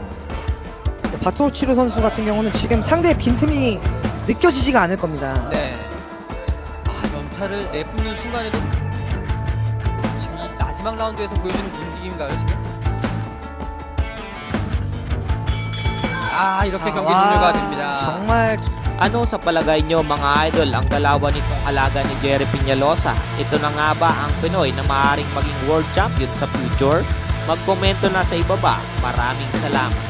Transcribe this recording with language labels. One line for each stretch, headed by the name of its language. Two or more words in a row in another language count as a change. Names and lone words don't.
Korean: 바토치로 선수 같은 경우는 지금 상대의 빈틈이 느껴지지가 않을 겁니다. 네. 연타를 내뿜는 순간에도 지금 이 마지막 라운드에서 보여주는 움직임인가요, 지금? 이렇게 자, 경기 와, 종료가 됩니다. 정말
Filipino: Ano sa palagay nyo mga idol ang galawan nitong alaga ni Jerry Peñalosa? Ito na nga ba ang Pinoy na maaaring maging world champion sa future? Magkomento na sa ibaba. Maraming salamat.